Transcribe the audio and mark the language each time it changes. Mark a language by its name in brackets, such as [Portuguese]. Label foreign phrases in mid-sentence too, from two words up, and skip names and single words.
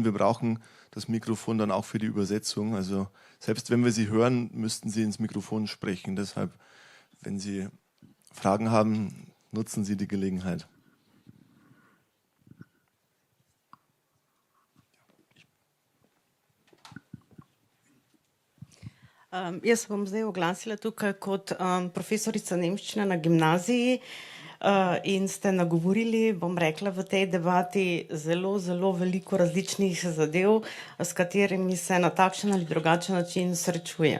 [German] Wir brauchen das Mikrofon dann auch für die Übersetzung. Also selbst wenn wir Sie hören, müssten Sie ins Mikrofon sprechen. Deshalb, wenn Sie Fragen haben, nutzen Sie die Gelegenheit. [Slovenian] Jaz se bom zdaj oglasila tukaj kot profesorica nemščine na gimnaziji in ste nagovorili, bom rekla, v tej debati zelo, zelo veliko različnih zadev, s katerimi se na takšen ali drugačen način srečujem.